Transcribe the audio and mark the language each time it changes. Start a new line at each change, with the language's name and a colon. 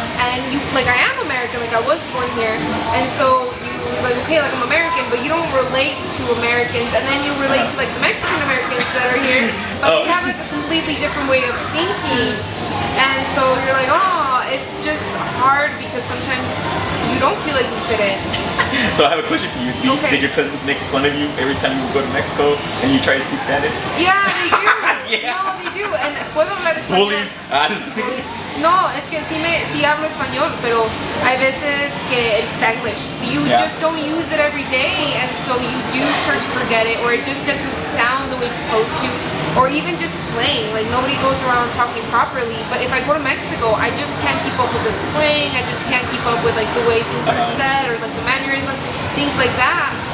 English: and you like I am American, like I was born here, and so you like okay, like I'm American, but you don't relate to Americans, and then you relate to like the Mexican Americans that are here, but they have like a completely different way of thinking, and so you're like, oh, it's just hard because sometimes you don't feel like you fit in. So I have a question for you. Did your cousins make fun of you every time you would go to Mexico and you try to speak Spanish? Yeah, they do. No, they do.
Spanish: And puedo hablar español.
English: Bullies.
Spanish: No, es que sí hablo español, pero hay veces que
English: it's Spanglish. You just don't use it every day, and so you do start to forget it, or it just doesn't sound the way it's supposed to, or even just slang. Like nobody goes around talking properly. But if I go to Mexico, I just can't keep up with the slang. I just can't keep up with like the way things are said or like the mannerism, things like that.